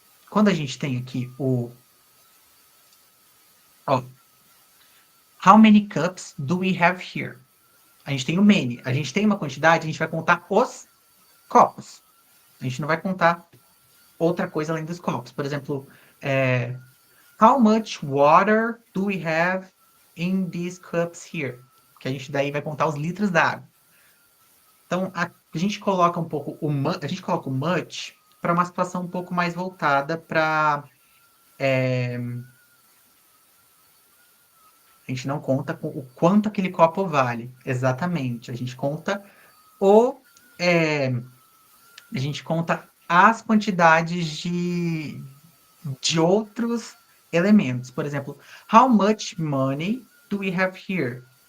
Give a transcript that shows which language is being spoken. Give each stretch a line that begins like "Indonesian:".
Portuguese: Quando a gente tem aqui ó,
English: how many cups do we have here?
Portuguese: A gente tem o many. A gente tem uma quantidade, a gente vai contar os copos. A gente não vai contar outra coisa além dos copos. Por exemplo,
English: how much water do we have in these cups here?
Portuguese: Que a gente daí vai contar os litros da água. Então, a gente coloca um pouco a gente coloca o much para uma situação um pouco mais voltada para a gente não conta com o quanto aquele copo vale, exatamente. A gente conta o é, a gente conta as quantidades de outros elementos.
English: Por exemplo, how much money do we have here?